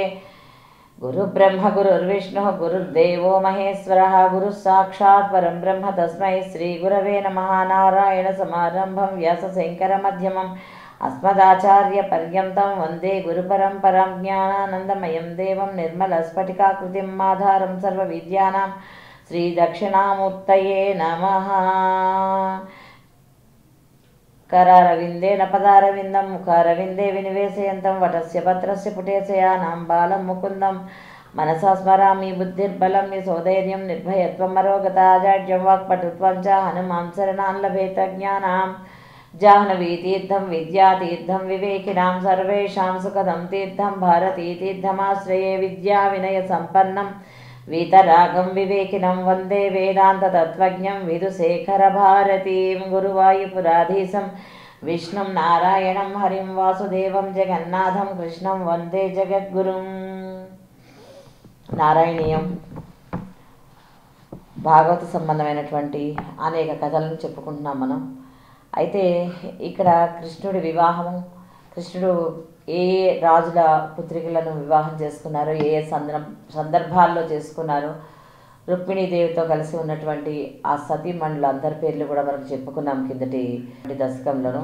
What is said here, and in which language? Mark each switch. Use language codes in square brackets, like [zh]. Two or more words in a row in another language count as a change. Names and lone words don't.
[sa] గురు బ్రహ్మ గురుర్విష్ణు గురుర్దేవో మహేశ్వర గురు సాక్షాత్ పరం బ్రహ్మ తస్మై శ్రీ గురవే నమః. నారాయణ సమారంభం వ్యాస శంకర మధ్యమం అస్మదాచార్య పర్యంతం వందే గురు పరంపరం. జ్ఞానానందమయం దేవం నిర్మల స్ఫటికాకృతిం ఆధారం సర్వ విద్యానాం శ్రీ దక్షిణామూర్తయే నమః. करारविंदेन पदारविंदं मुखारविंदे विनिवेशयन्तं वटस्य पत्रस्य पुटेशयानां बालं मुकुन्दं मनसा स्मरामि. बुद्धिर्बलं यशोधैर्यं निर्भयत्वं अरोगता जाड्यं वाक्पटुत्वं च हनुमान् शरणान् लभेत. ज्ञानां जाह्नवीतीर्थं विद्यातीर्थं विवेकिनां सर्वेषां सुखदं तीर्थं भारतीतीर्थमाश्रये. विद्याविनयसम्पन्नं वीतरागं विवेकिनं वन्दे वेदान्ततत्त्वज्ञं विदुशेखरभारतीं. गुरुवायुपुराधीशं विष्णुं नारायणं हरिं वासुदेवं जगन्नाथं कृष्णं वन्दे जगद्गुरुं. [te] నారాయణీయం భాగవత సంబంధమైనటువంటి అనేక కథలను చెప్పుకుంటున్నాం మనం. అయితే ఇక్కడ కృష్ణుడి వివాహము, కృష్ణుడు ఏ రాజుల పుత్రికలను వివాహం చేసుకున్నారు, ఏ సందర్భాల్లో చేసుకున్నారు, రుక్మిణీదేవితో కలిసి ఉన్నటువంటి ఆ సతీమణుల అందరి పేర్లు కూడా మనం చెప్పుకున్నాం కిందటి దశకంలోను.